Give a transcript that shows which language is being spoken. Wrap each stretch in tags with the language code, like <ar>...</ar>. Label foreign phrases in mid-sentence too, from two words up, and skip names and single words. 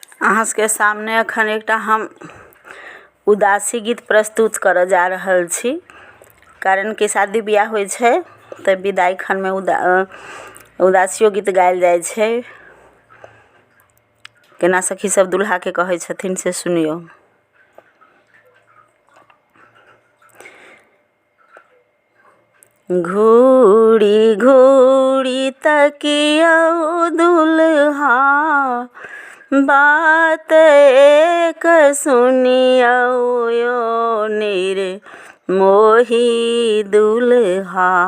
<mai>अहाँ के सामने अखन एकटा हम उदासी गीत प्रस्तुत करऽ जा रहल छी। कारण कि शादी बियाह होइ छै तऽ विदाई खन में उदासियो गीत गायल जाइ छै। केना सखी सब दुल्हा के कहै छथिन से सुनियो। घूरी घूरी तकिया दुल्हा बात एक सुनियो यो निर्मोही दुल्हा।</mai>